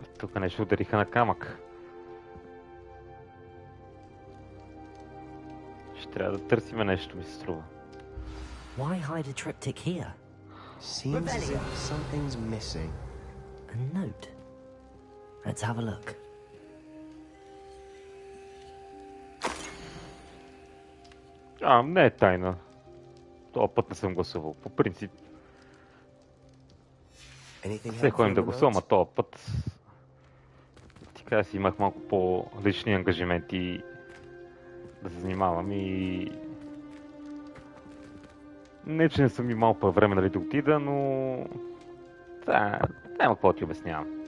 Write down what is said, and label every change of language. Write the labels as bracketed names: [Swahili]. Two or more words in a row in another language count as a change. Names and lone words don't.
[Bulgarian] Тук нещо удариха на камък. Ще трябва да търсиме нещо, ми се струва. [English] Why hide a triptych here? Seems as if something's missing. A note. Let's have a look. [Bulgarian] Не е тайна. Това път не съм гласувал. По принцип. Все ходим да гласувам, а този път така си имах малко по-лични ангажименти да се занимавам и не, че не съм имал по време нали да отида, но няма какво ти обяснявам.